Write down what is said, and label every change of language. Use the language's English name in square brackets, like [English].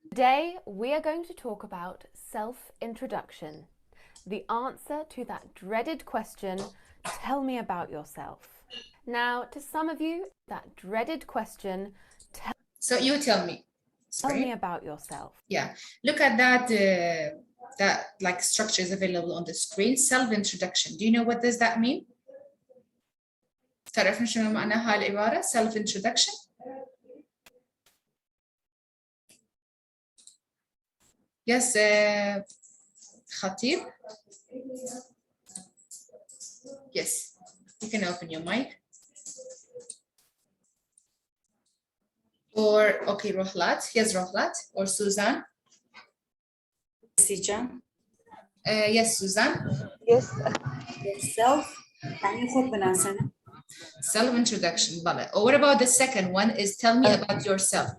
[English] Today we are going to talk about self-introduction, the answer to that dreaded question, tell me about yourself. Now, to some of you, that dreaded question, so you tell me. Tell me about yourself. Yeah, look at that. That like structure is available on the screen. Self-introduction. Do you know what does that mean? [Arabic] تعرفون شنو معنى هاي العبارة؟ Self-introduction. [English] Yes, Khatib. Yes, you can open your mic. Or okay, Rohlat. Yes, Rohlat or Suzanne. Yes, Suzanne. Yes. [Arabic] Self يعني خذ بنفسنا. [English] Self-introduction. Or what about the second one is tell me about yourself.